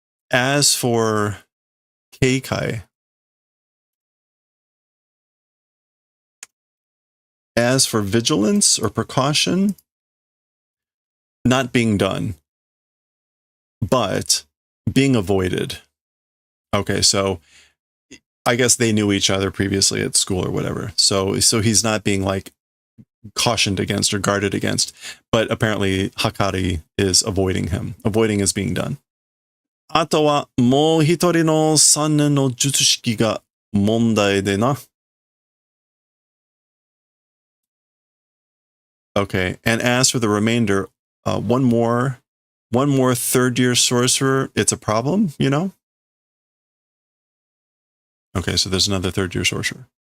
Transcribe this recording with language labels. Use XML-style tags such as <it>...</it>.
<en>As for Keikai, as for vigilance or precaution, not being done, but being avoided. Okay, so I guess they knew each other previously at school or whatever. So he's not being like cautioned against or guarded against, but apparently Hakari is avoiding him. Avoiding is being done.</en> <ja>あとはもう一人の3年の術式が問題でな.</ja> <en>Okay, and as for the remainder, one more third year sorcerer, it's a problem, you know? Okay, so there's another third year sorcerer.</en>